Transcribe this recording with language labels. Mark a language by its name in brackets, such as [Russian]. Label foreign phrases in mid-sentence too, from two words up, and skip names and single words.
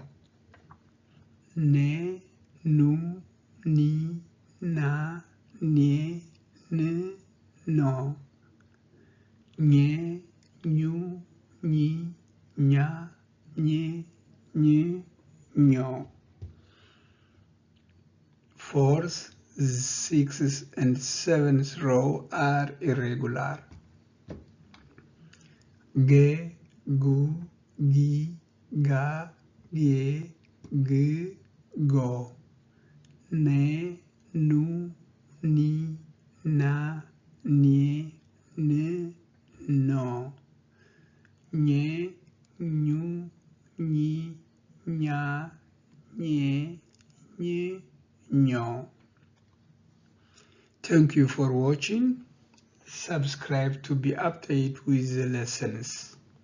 [Japanese] Ne, Nu, Ni, Na, Ne, N, No. Nye, Nyu, Ni, Nya, Nye, Nye, Nyo. [English] 4th, 6th, and 7th row are irregular. [Japanese] Ge, Gu, Gi, Ga, Ge, G, Go. Ne, Nu, Ni, Na, Ne, N, No. Nye, Nyu, Ni, Nya, Nye, Nye, Nyo. [English] Thank you for watching. Subscribe to be updated with the lessons.